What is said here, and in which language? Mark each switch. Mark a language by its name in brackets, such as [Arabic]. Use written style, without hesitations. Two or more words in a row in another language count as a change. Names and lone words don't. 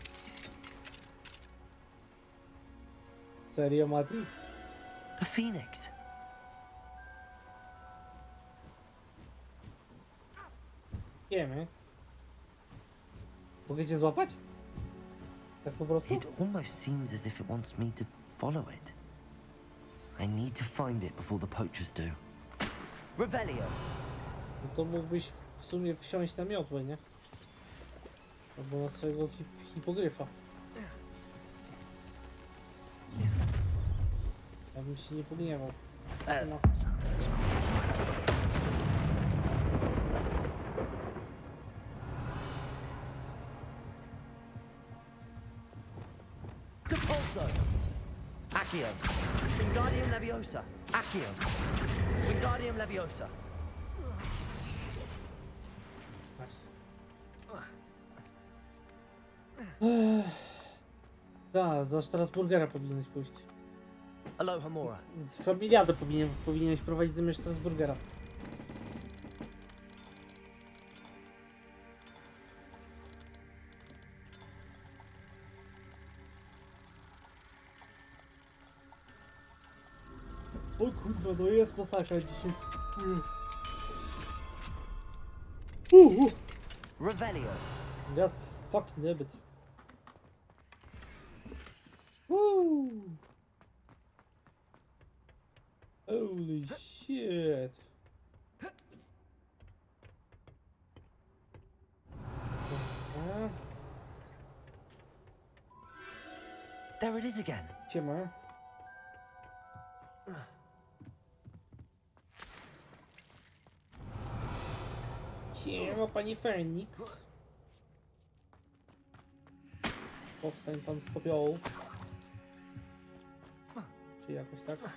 [Polish] Serio, Mati? [English] A phoenix. [Polish] Wiemy. Mogę cię złapać? Tak po prostu? [English] It almost seems as if it wants me to follow it. I need to find it before the poachers do. [Polish] Revelio. No to mógłbyś w sumie wsiąść na miotłę, nie? Albo na swojego hipogryfa. Ja bym się nie pogniewał. No. Depulso. Accio. Wingardium Leviosa. Accio. Wingardium Leviosa. Tak, za Strasburgera powinieneś pójść. Aloha Mora. Z familiadę powinieneś prowadzić zamiast Strasburgera. O kurwa, no jest masakra dzisiaj. Revelio. [English] God fucking damn it. Woo! Holy shit. There it is again. [Polish] Siema. Siema, pani Fenix. Powstań pan z popiołów. Czy jakoś tak?